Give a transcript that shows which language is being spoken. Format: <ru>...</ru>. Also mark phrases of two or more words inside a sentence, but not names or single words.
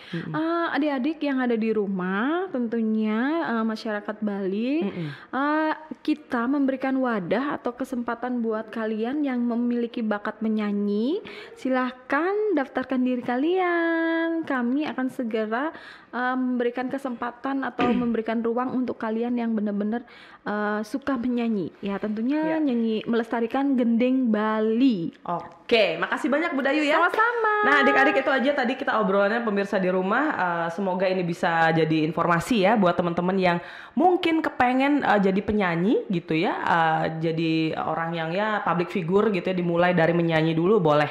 <id>Adik-adik yang ada di rumah tentunya masyarakat Bali, kita memberikan wadah atau kesempatan buat kalian yang memiliki bakat menyanyi, silahkan daftarkan diri kalian. Kami akan segera memberikan kesempatan atau memberikan ruang untuk kalian yang benar-benar suka menyanyi, ya tentunya nyanyi melestarikan gending Bali. Oke, makasih banyak Bu Dayu ya. Sama-sama. Nah adik-adik itu aja tadi kita obrolannya pemirsa di rumah. Semoga ini bisa jadi informasi ya buat teman-teman yang mungkin kepengen jadi penyanyi gitu ya, jadi orang yang ya</id> <en>public figure</en> <id>gitu ya, dimulai dari menyanyi dulu boleh.</id>